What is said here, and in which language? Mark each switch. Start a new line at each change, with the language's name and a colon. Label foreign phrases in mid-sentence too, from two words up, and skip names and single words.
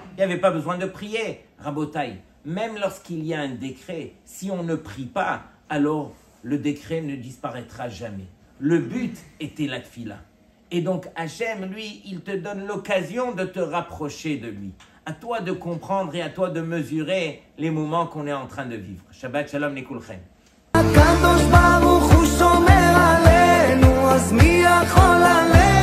French: Il n'y avait pas besoin de prier. Rabotai, même lorsqu'il y a un décret, si on ne prie pas, alors le décret ne disparaîtra jamais. Le but était la tfila. Et donc Hachem, lui, il te donne l'occasion de te rapprocher de lui. À toi de comprendre et à toi de mesurer les moments qu'on est en train de vivre.
Hebrew: שבת שלום לכולכם. הקדוש ברוך הוא שומר עלינו, אז מי יכול עלינו?